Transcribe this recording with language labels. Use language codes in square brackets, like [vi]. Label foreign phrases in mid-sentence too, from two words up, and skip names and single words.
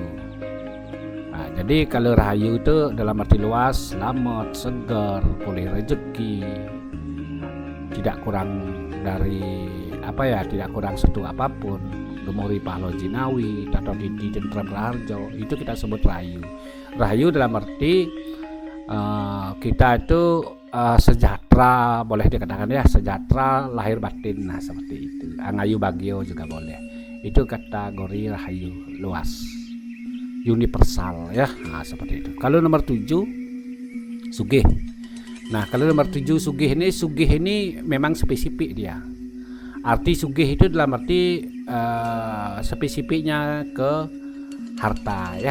[id] Nah, jadi kalau rahayu itu dalam arti luas, selamat, segar, boleh rezeki, tidak kurang dari apa ya, tidak kurang setu apapun, [jv] gemori pahlo jinawi, tato didi tentrem raharjo, [id] itu kita sebut rahayu. Rahayu dalam arti kita itu sejahtera, boleh dikatakan ya, sejahtera lahir batin. Nah seperti itu. [ban] Angayu bagio [id] juga boleh. Itu kategori rahayu luas, universal ya. Nah seperti itu. Kalau nomor 7 sugih. Nah kalau nomor 7 sugih ini memang spesifik dia. Arti sugih itu dalam arti spesifiknya ke harta ya.